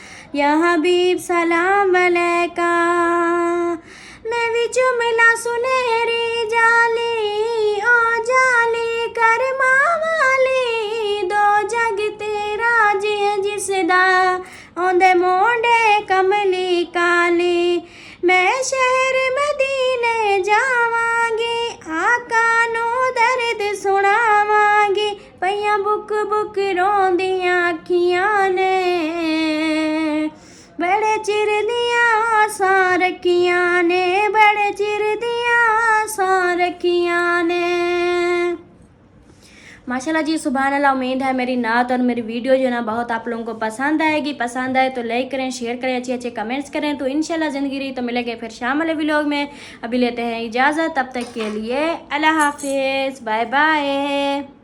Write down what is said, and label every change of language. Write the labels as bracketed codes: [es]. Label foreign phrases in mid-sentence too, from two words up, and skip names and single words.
[ar] يا حبيب سلام عليك. [pa] ਮੈਂ ਵਿੱਚੋਂ ਮਿਲਾ ਸੁਨਹਿਰੀ ਜਾਲੀ, ਓ ਜਾਲੀ ਕਰਮਾਂ ਵਾਲੀ, ਦੋ ਜਗ ਤੇਰਾ ਜੀ ਜਿਸਦਾ ਓਂਦੇ ਮੋਢੇ ਕਮਲੀ ਕਾਲੀ। ਮੈਂ ਸ਼ਹਿਰ ਮਦੀਨੇ ਜਾਵਾਂਗੀ, ਆਕਾ ਨੂੰ ਦਰਦ ਸੁਣਾਵਾਂਗੀ, ਪਈਆਂ ਬੁੱਕ ਬੁੱਕ ਰੋਂਦੀਆਂ ਅੱਖੀਆਂ ਨੇ, ਬੜੇ ਚਿਰ ਦੀਆਂ ਆਸਾਂ ਰੱਖੀਆਂ ਨੇ, ਬੜੇ ਚਿਰ ਦੀਆਂ ਆਸਾਂ ਰੱਖੀਆਂ ਨੇ। [ur] ماشاءاللہ جی, [ar] سبحان الله. [ur] امید ہے میری نعت اور میری ویڈیو جو ہے نا بہت آپ لوگوں کو پسند آئے گی. پسند آئے تو لائک کریں، شیئر کریں، اچھے اچھے کمنٹس کریں۔ تو ان شاء اللہ زندگی رہی تو ملیں گے پھر شام والے ولاگ میں. ابھی لیتے ہیں اجازت، تب تک کے لیے اللہ حافظ, [en] bye bye.